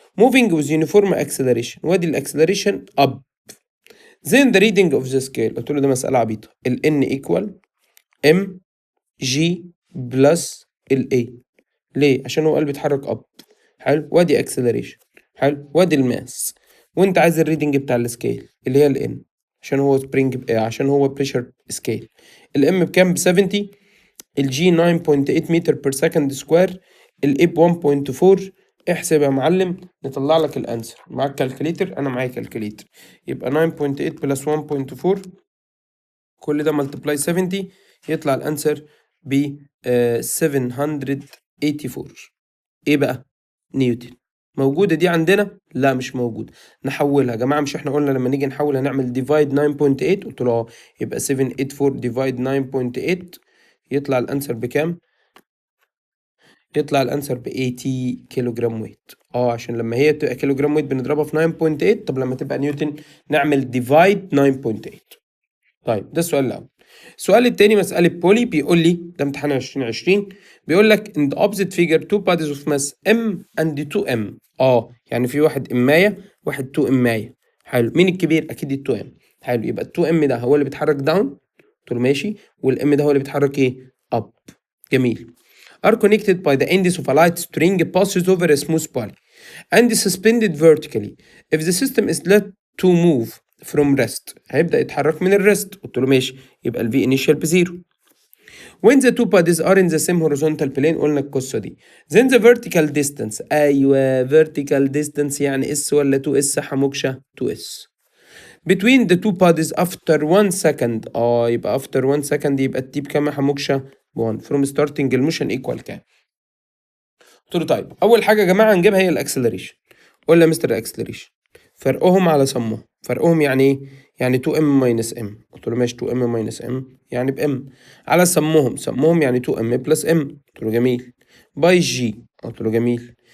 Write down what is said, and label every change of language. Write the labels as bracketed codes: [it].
[en] moving with uniform acceleration، [ar] وادي الاكسلريشن [en] up. then the reading of the scale، [ar] قلت له ده مسألة عبيطة. [en] ال N equal M G plus ال A. [ar] ليه؟ عشان هو قال بيتحرك up. حلو. وادي acceleration. حلو. وادي الماس. وانت عايز الريدنج بتاع السكيل اللي هي ال N، عشان هو سبرينج، عشان هو بريشر سكيل. ال M بكام؟ ب 70. ال G 9.8 متر بير سكند سكوير. ال A ب 1.4. احسب يا معلم نطلع لك الانسر. معاك كالكوليتر؟ انا معايا كالكوليتر. يبقى 9.8 بلس 1.4، كل ده ملتبلاي 70، يطلع الانسر ب 784. ايه بقى؟ نيوتن. موجودة دي عندنا؟ لا مش موجودة. نحولها يا جماعة. مش احنا قلنا لما نيجي نحول هنعمل ديفايد 9.8؟ قلت له يبقى 784 ديفايد 9.8 يطلع الانسر بكام؟ يطلع الانسر ب 80 كيلو جرام ويت. عشان لما هي تبقى كيلو جرام ويت بنضربها في 9.8، طب لما تبقى نيوتن نعمل ديفايد 9.8. طيب ده السؤال الاول. السؤال التاني مسألة بولي، بيقول لي ده امتحان 2020، بيقول لك [en] in the opposite figure two bodies of mass m and 2m. [ar] يعني في واحد اماية واحد 2 اماية. حلو. مين الكبير؟ اكيد ال 2m. حلو. يبقى ال 2m ده هو اللي بيتحرك داون، قلت له ماشي، والام ده هو اللي بيتحرك ايه؟ اب. جميل. [en] are connected by the ends of a light string passes over a smooth body and is suspended vertically. If the system is let to move from rest، [ar] هيبدأ يتحرك من الريست. قلت له ماشي، يبقى ال V initial بزيرو. [en] When the two bodies are in the same horizontal plane، [ar] قلنا القصة دي. [en] Then the vertical distance، [ar] أيوة [en] vertical distance [ar] يعني S ولا 2S حموكشة؟ [en] 2S. Between the two bodies after 1 second، يبقى after 1 second [ar] يبقى التي بكام يا حموكشة؟ [en] 1. From starting [ar] الموشن equal كام؟ قلت له طيب أول حاجة يا جماعة هنجيبها هي الأكسلريشن. قول لي يا مستر الأكسلريشن فرقهم على سمهم. فرقهم يعني ايه؟ يعني [en] 2m minus m. [ar] قلت له ماشي [en] 2m minus m [ar] يعني بm. على سمهم يعني [en] 2m plus m. [ar] قلت له جميل. باي g. قلت له جميل.